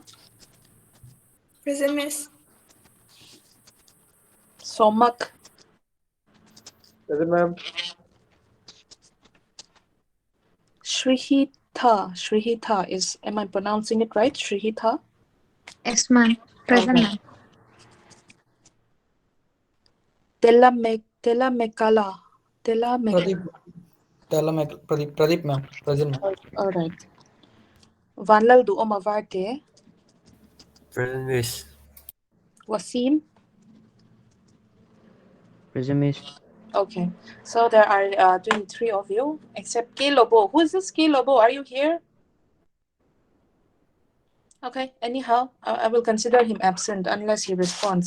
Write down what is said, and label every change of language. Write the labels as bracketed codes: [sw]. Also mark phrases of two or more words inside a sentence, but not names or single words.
[en] Present, Miss. Somak. Present, ma'am. Shrihita. Shrihita is, am I pronouncing it right? Shrihita? Yes, ma'am. Present, Okay. ma'am. Tela Mekala. Tela Pradeep. Pradeep, ma'am. Present, ma'am. All right. Vanlal du Omavarte. Present, Miss. Wasim. Present, Miss. Okay. So there are 23 of you, except K Lobo. Who is this K Lobo? Are you here? Okay, anyhow, I will consider him absent unless he responds.